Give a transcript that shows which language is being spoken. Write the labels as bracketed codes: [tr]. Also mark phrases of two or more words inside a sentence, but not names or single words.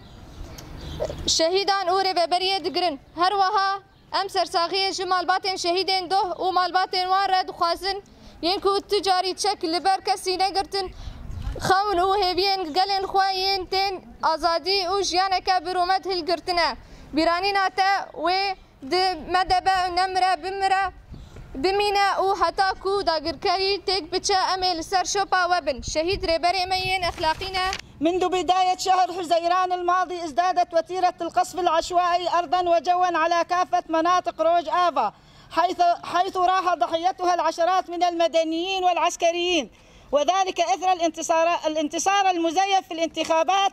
[ku] şehîdan û rêveberiyê digirin her wiha em sersaxiyê ji malbatên şehîdên doh û malbatên wan re dixwazin yên ku ticarî çek li ber kesî negirtin xewn û hêviyên gelên xwe yên tên azadî û jiyaneke bi rûmet hilgirtine bîranîna te wê di me de be nemire bimire bimîne û heta ku dagirkerî têk biçe em ê li ser şopa we bin şehîd rêberê me yên exlaqî ne [ar] منذ بداية شهر حزيران الماضي ازدادت وتيرة القصف العشوائي أرضا وجوا على كافة مناطق روج آفا حيث راح ضحيتها العشرات من المدنيين والعسكريين وذلك إثر الانتصار المزيف في الانتخابات.